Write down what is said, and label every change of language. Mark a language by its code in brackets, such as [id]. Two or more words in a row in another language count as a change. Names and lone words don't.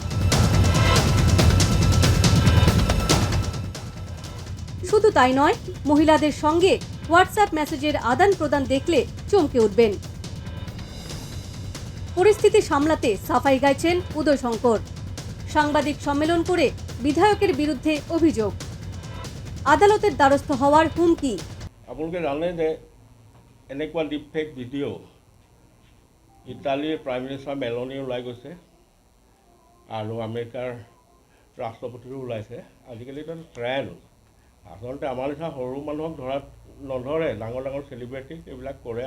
[bn] শুধু তাই নয়, মহিলাদের সঙ্গে হোয়াটসঅ্যাপ মেসেজের আদান প্রদান দেখলে চমকে উঠবেন। পরিস্থিতি সামলাতে সাফাই গাইছেন উদয়শঙ্কর। সাংবাদিক সম্মেলন করে বিধায়কের বিরুদ্ধে অভিযোগ, আদালতের দ্বারস্থ হওয়ার হুমকি। [as] আপোনালোকে জানে যে এনেকুৱা ডিপফেক ভিডিঅ' ইটালীৰ [en] prime minister [as] মেলনি ওলাই গৈছে আৰু আমেৰিকাৰ ৰাষ্ট্ৰপতিৰো ওলাইছে। আজিকালি এটা ট্ৰেণ্ড। আচলতে আমাৰ নিচিনা সৰু মানুহক ধৰাত নধৰে, ডাঙৰ ডাঙৰ চেলিব্ৰিটিক এইবিলাক কৰে।